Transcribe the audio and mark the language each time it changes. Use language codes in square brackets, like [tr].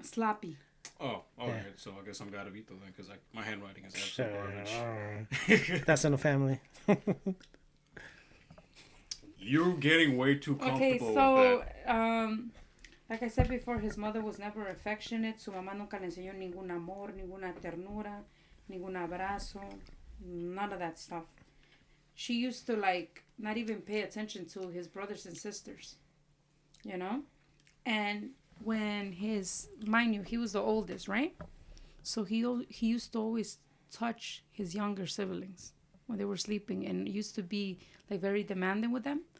[en] sloppy. Oh, okay. Yeah. So I guess I'm Garavito then, because my handwriting is absolute garbage. That's in the family. You're getting way too Okay, comfortable so, with that. like I said before, his mother was never affectionate. [es] Su mamá nunca le enseñó ningún amor, ninguna ternura, ningún abrazo, [en] none of that stuff. She used to, not even pay attention to his brothers and sisters, you know? And when mind you, he was the oldest, right? So he used to always touch his younger siblings when they were sleeping and used to be, very demanding with them.